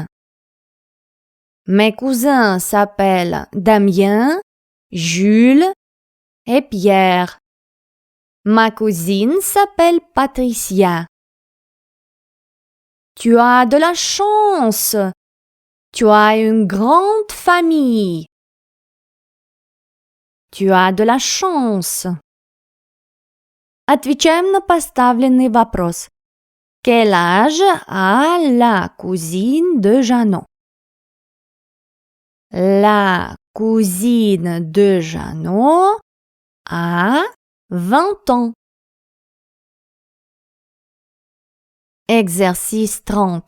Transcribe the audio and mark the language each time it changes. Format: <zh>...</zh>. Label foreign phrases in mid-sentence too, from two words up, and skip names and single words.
<fr>Mes cousins s'appellent Damien, Jules et Pierre. Ma cousine s'appelle Patricia. Tu as de la chance. Tu as une grande famille. Tu as de la chance.</fr> <ru>Отвечаем на поставленный вопрос.</ru> <fr>Quel âge a la cousine de Jeannot? La cousine de Jeannot a 20 ans. Exercice 30.</fr>